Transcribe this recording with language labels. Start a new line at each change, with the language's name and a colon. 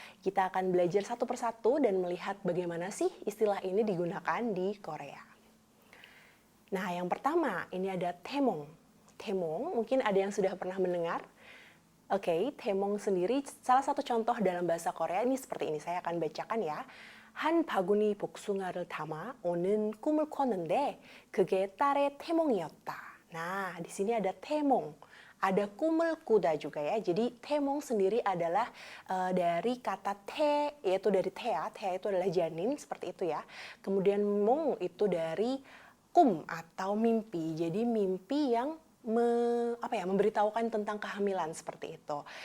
Indonesian: Kita akan belajar satu persatu dan melihat bagaimana sih istilah ini digunakan di Korea. Nah, yang pertama ini ada temong. Temong mungkin ada yang sudah pernah mendengar. Oke, temong sendiri salah satu contoh dalam bahasa Korea ini seperti ini. Saya akan bacakan ya.
Korean: 한 바구니 복숭아를 담아 오는 꿈을 꿨는데 그게 딸의 태몽이었다.
Indonesian: Nah, di sini ada temong. Ada kumul kuda juga ya. Jadi temong sendiri adalah dari kata te, yaitu dari thea. Thea itu adalah janin, seperti itu ya. Kemudian mong itu dari kum atau mimpi. Jadi mimpi yang memberitahukan tentang kehamilan seperti itu.